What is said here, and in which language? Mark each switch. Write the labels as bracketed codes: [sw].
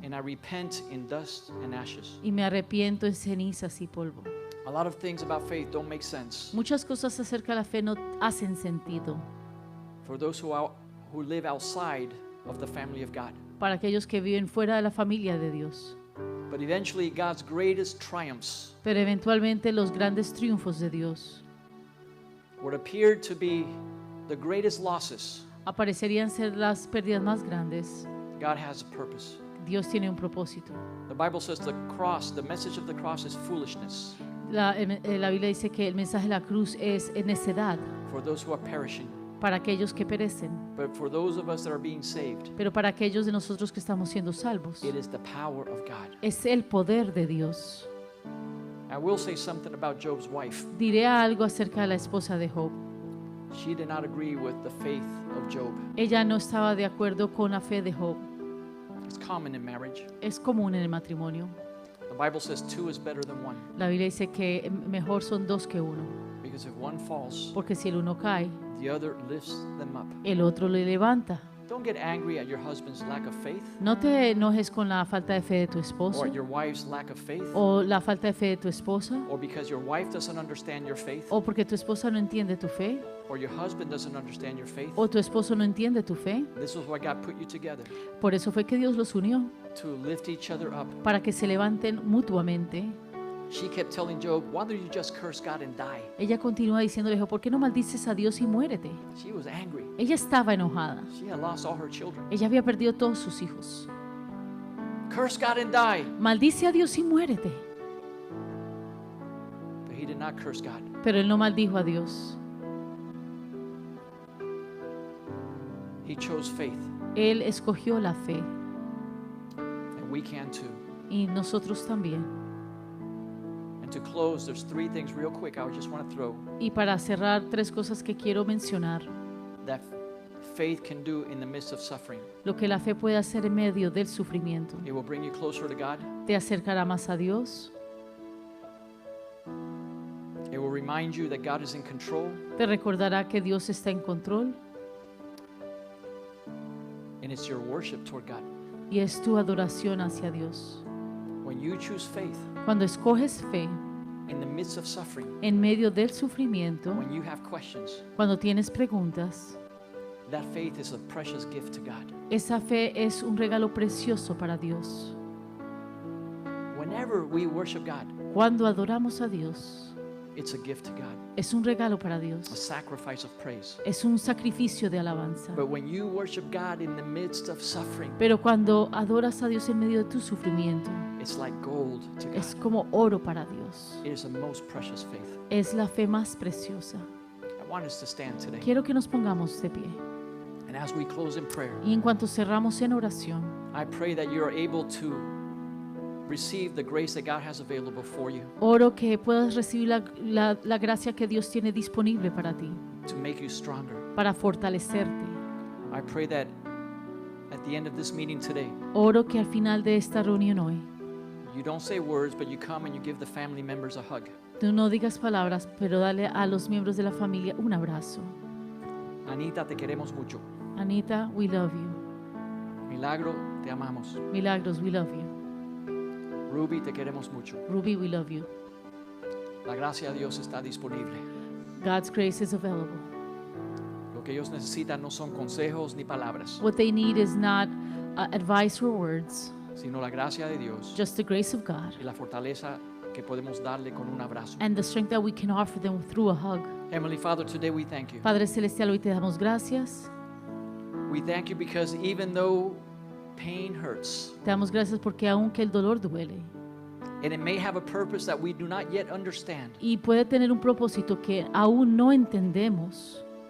[en] and I repent in dust and ashes. [es] y me arrepiento en cenizas y polvo. [en] A lot of things about faith don't make sense [es] Muchas cosas acerca de la fe no hacen sentido [en] for those who live outside of the family of God. [es] para aquellos que viven fuera de la familia de Dios. [en] But eventually, God's greatest triumphs, [es] Pero eventualmente los grandes triunfos de Dios [en] what appeared to be the greatest losses, [es] aparecerían ser las pérdidas más grandes. [en] God has a purpose. [es] Dios tiene un propósito. [en] The Bible says the cross, the message of the cross is foolishness [es] La Biblia dice que el mensaje de la cruz es necedad [en] for those who are perishing. [es] para aquellos que perecen, [en] But for those of us that are being saved, [es] pero para aquellos de nosotros que estamos siendo salvos, [en] it is the power of God. [es] es el poder de Dios. [en] I will say something about Job's wife. [es] Diré algo acerca de la esposa de Job. [en] She did not agree with the faith of Job. [es] Ella no estaba de acuerdo con la fe de Job. [en] It's common in marriage. [es] Es común en el matrimonio. [en] The Bible says two is better than one, [es] La Biblia dice que mejor son dos que uno, [en] because if one falls, [es] porque si el uno cae, [en] the other lifts them up. [es] el otro le levanta. [en] Don't get angry at your husband's lack of faith [es] No te enojes con la falta de fe de tu [en] or [es] esposo [en] at your wife's lack of faith [es] o la falta de fe de tu esposa [en] or because your wife doesn't understand your faith [es] o porque tu esposa no entiende tu fe [en] or your husband doesn't understand your faith. [es] o tu esposo no entiende tu fe. [en] This is why God put you together, [es] Por eso fue que Dios los unió, [en] to lift each other up. [es] para que se levanten mutuamente. [en] She kept telling Job, why don't you just curse God and die? [es] Ella continúa diciéndole, ¿por qué no maldices a Dios y muérete? [en] She was angry. [es] Ella estaba enojada. [en] She had lost all her children. [es] Ella había perdido todos sus hijos. [en] Curse God and die. [es] Maldice a Dios y muérete. [en] But he did not curse God. [es] Pero él no maldijo a Dios. [en] He chose faith, [es] Él escogió la fe [en] and we can too. [es] y nosotros también. [en] And to close, there's three things real quick I just want to throw [es] Y para cerrar, tres cosas que quiero mencionar. [en] that faith can do in the midst of suffering. [es] Lo que la fe puede hacer en medio del sufrimiento. [en] It will bring you closer to God. [es] Te acercará más a Dios. [en] It will remind you that God is in control, [es] Te recordará que Dios está en control. [en] and it's your worship toward God. [es] Y es tu adoración hacia Dios. [en] When you choose faith [es] Cuando escoges fe [en] in the midst of suffering, [es] en medio del sufrimiento, [en] when you have questions, [es] cuando tienes preguntas, [en] that faith is a precious gift to God. [es] esa fe es un regalo precioso para Dios. [en] Whenever we worship God, [es] Cuando adoramos a Dios, [en] it's a gift to God, [es] es un regalo para [en] a [es] Dios. [en] sacrifice of praise. [es] Es un sacrificio de alabanza. [en] But when you worship God in the midst of suffering, [es] Pero cuando adoras a Dios en medio de tu sufrimiento, [en] it's like gold to [es] es [en] God. [es] como oro para Dios. [en] It is a most precious faith. [es] Es la fe más preciosa. [en] I want us to stand today. [es] Quiero que nos pongamos de pie. [en] And as we close in prayer, [es] Y en cuanto cerramos en oración, [en] I pray that you are able to receive the grace that God has available for you [es] oro que puedas recibir la gracia que Dios tiene disponible para ti, [en] to make you stronger. [es] para fortalecerte. [en] I pray that at the end of this meeting today, [es] Oro que al final de esta reunión hoy, [en] you don't say words, but you come and you give the family members a hug. [es] tú no digas palabras, pero dale a los miembros de la familia un abrazo. Anita, te queremos mucho. [en] Anita, we love you. [es] Milagro, te amamos. [en] Milagros, we love you. [es] Ruby, te queremos mucho. [en] Ruby, we love you. [es] La gracia de Dios está disponible. [en] God's grace is available. [es] Lo que ellos necesitan no son consejos ni palabras, [en] What they need is not advice or words, [es] sino la gracia de Dios [en] just the grace of God [es] y la fortaleza que podemos darle con un abrazo. [en] and the strength that we can offer them through a hug. Heavenly Father, today we thank you. [es] Padre Celestial, hoy te damos gracias. [en] We thank you because even though pain hurts, [es] Te damos gracias porque aunque el dolor duele [en] and it may have a purpose that we do not yet understand, [es] y puede tener un propósito que aún no entendemos,